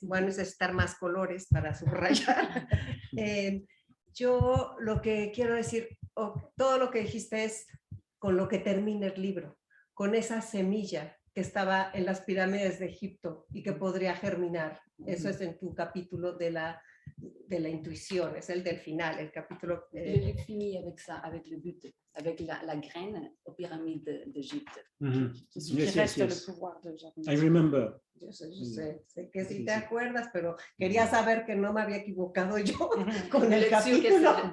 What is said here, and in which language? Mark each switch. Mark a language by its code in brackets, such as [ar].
[es] Bueno, necesitar más colores para subrayar. Yo lo que quiero decir, todo lo que dijiste es con lo que termina el libro, con esa semilla que estaba en las pirámides de Egipto y que podría germinar. Eso es en tu capítulo de la intuition, es el del final, el capítulo... [fr] Le livre finit avec ça, avec le but, avec la graine aux pyramides d'Égypte. Qui reste le pouvoir de germination. [en] I remember. [es] Yo sé que sí te acuerdas, pero quería saber que no me había equivocado yo con el capítulo.